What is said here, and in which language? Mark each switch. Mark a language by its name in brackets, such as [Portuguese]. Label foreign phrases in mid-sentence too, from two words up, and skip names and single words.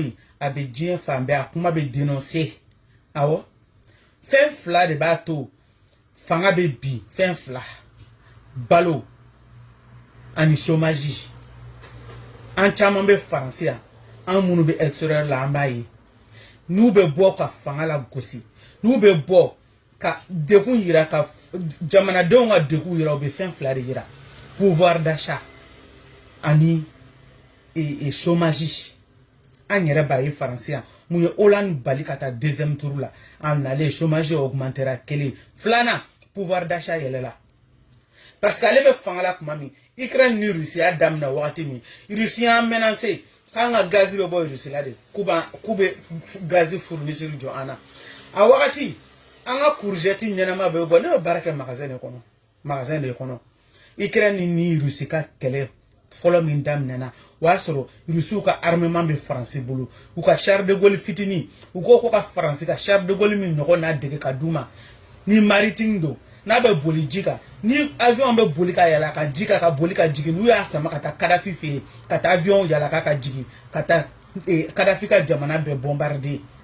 [Bambara] in a bɛ diɲɛ fan bɛɛ a kuma bɛ dénoncer awɔ fɛn fila de b'a to fanga bɛ bin fɛn fila balo ani chômage an caman bɛ faransi yan an minnu bɛ extérieur la an b'a ye n'u bɛ bɔ ka fanga la gosi n'u bɛ bɔ ka degun yira ka jamanadenw ka degun yira u bɛ fɛn fila de yira [French] pouvoir d'achat [Bambara] ani chômage an yɛrɛ b'a ye faransi yan mun ye Hollande bali ka taa [French] deuxième tour [Bambara] la an nalen [French] chômage augmentera [Bambara] kelen filanan [French] pouvoir d'achat [Bambara] yɛlɛla parce que ale bɛ fanga la tuma min Ukraine ni Russie y'a daminɛ wagati min Russie y'a menacé k'an ka gaz bɛ bɔ Russie la de k'u bɛ [French] gaz fourniture [Bambara] jɔ an na a wagati an ka courgette ɲɛnama bɛ bɔ ne bɛ baara kɛ magasin de kɔnɔ Ukraine ni Russie ka kɛlɛ fɔlɔ min daminɛna o y'a sɔrɔ Rusiw ka armement bɛ Faransi bolo u ka char de Gaulle fitinin u ko ka Faransi ka char de Gaulle min ɲɔgɔn n'a dege ka d'u ma ni maritime don n'a bɛ boli ji kan ni avion bɛ boli ka yɛlɛ ka ji kan ka boli ka jigin n'u y'a sama ka taa Kadafi fɛ yen ka taa avion yɛlɛ ka jigin ka taa Kadafi ka jamana bɛɛ bombarder